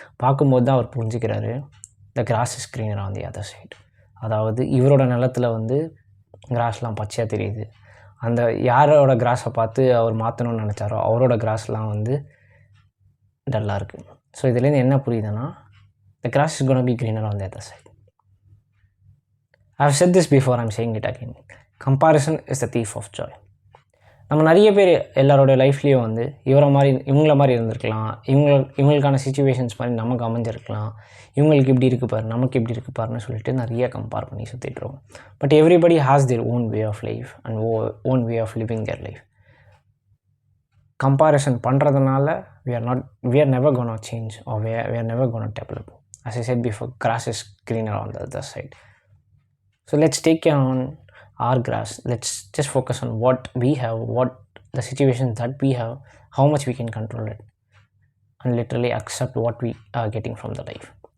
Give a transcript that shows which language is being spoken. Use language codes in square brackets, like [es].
[ta] பார்க்கும்போது தான் அவர் புரிஞ்சுக்கிறாரு, [en] The grass is greener on the other side. [ta] அதாவது இவரோட நிலத்தில் வந்து கிராஸ்லாம் பச்சையாக தெரியுது. அந்த யாரோட கிராஸை பார்த்து அவர் மாற்றணும்னு நினச்சாரோ அவரோட கிராஸ்லாம் வந்து டல்லாக இருக்குது. ஸோ இதுலேருந்து என்ன புரியுதுன்னா, [en] The grass is gonna be greener on the other side. I have said this before, I'm saying it again. Comparison is the thief of joy. [ta] நம்ம நிறைய பேர் எல்லாரோட லைஃப்லேயும் வந்து இவங்கள மாதிரி இருந்திருக்கலாம், இவங்களுக்கான சிச்சுவேஷன்ஸ் மாதிரி நமக்கு அமைஞ்சிருக்கலாம், இவங்களுக்கு இப்படி இருக்குது பாரு, நமக்கு இப்படி இருக்குது பாருன்னு சொல்லிட்டு நிறைய கம்பேர் பண்ணி சுற்றிட்டுருவோம். [en] But everybody has their own way of life and own way of living their life. [ta] Comparison பண்ணுறதுனால [en] we are never gonna change or we are never gonna develop. As I said before, grass is greener on the other side. So let's take care on our grass. Let's just focus on what we have, what the situations that we have, how much we can control it, and literally accept what we are getting from the life.